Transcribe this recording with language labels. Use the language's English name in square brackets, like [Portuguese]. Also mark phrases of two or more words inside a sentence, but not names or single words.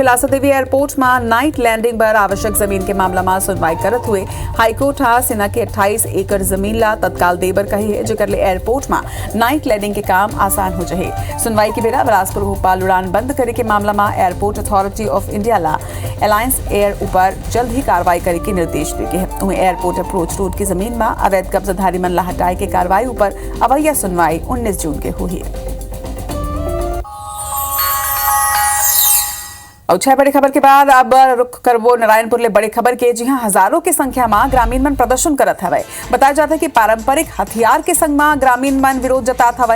[Chhattisgarhi] बिलासा देवी एयरपोर्ट में नाइट लैंडिंग पर आवश्यक जमीन के मामला में सुनवाई करत हुए हाईकोर्ट हा सेना के 28 एकड़ जमीन ला तत्काल देबर कही है जेकर ले एयरपोर्ट में नाइट लैंडिंग के काम आसान हो जाए। सुनवाई के बेरा बिलासपुर भोपाल उड़ान बंद करे के मामला में एयरपोर्ट अथॉरिटी ऑफ इंडिया ला अलायंस एयर ऊपर जल्द ही कार्रवाई करे के निर्देश दिए है। वहीं एयरपोर्ट अप्रोच रोड की जमीन में अवैध कब्जाधारी मन ला हटाए के कार्रवाई ऊपर अवैया सुनवाई 19 जून के हुई है। और 6 बड़ी खबर के बाद अब रुख करबो नारायणपुर ले बड़ी खबर के। जी हां, हजारों की संख्या में ग्रामीण मन प्रदर्शन करत हवे। बताया जाता है कि पारंपरिक हथियार के संग में ग्रामीण मन विरोध जतात हवे।